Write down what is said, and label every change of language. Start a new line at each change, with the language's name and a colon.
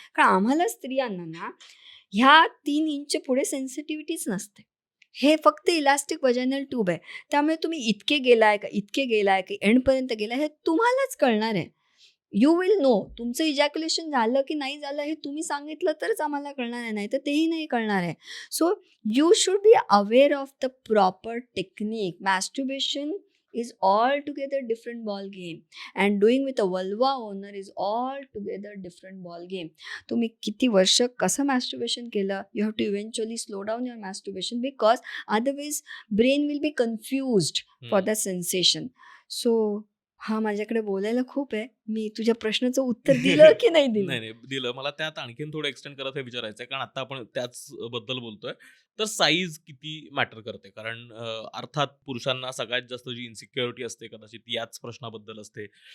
Marathi: कारण आम्हाला स्त्रियांना ना ह्या 3 इंच पुढे सेन्सिटिव्हिटीच नसते. हे फक्त इलास्टिक वजायनल ट्यूब आहे. त्यामुळे तुम्ही इतके गेलाय का इतके गेलाय की एंडपर्यंत गेलाय हे तुम्हालाच कळणार आहे.
English: you will know
Marathi: तुमचं इजॅक्युलेशन झालं की नाही झालं हे तुम्ही सांगितलं तरच आम्हाला कळणार आहे, नाही तर तेही नाही कळणार आहे.
English: So you should be aware of the proper technique. Masturbation is altogether different ball game and doing with a vulva owner is altogether different ball game.
Marathi: तुम्ही किती वर्ष कसं masturbation केलं,
English: you have to eventually slow down your masturbation because otherwise brain will be confused for the sensation.
Marathi: So हा माझ्याकडे बोलायला खूप आहे. मी तुझ्या प्रश्नाचं उत्तर दिलं की नाही दिलं? नाही दिलं. मला त्यात आणखीन थोडं एक्सटेंड करत हे विचारायचं आहे, कारण आता आपण त्याच बद्दल बोलतोय. तर साईज किती मॅटर करते? कारण अर्थात पुरुषांना सगळ्यात जास्त जी इन्सिक्युरिटी असते कदाचित याच प्रश्नाबद्दल असते.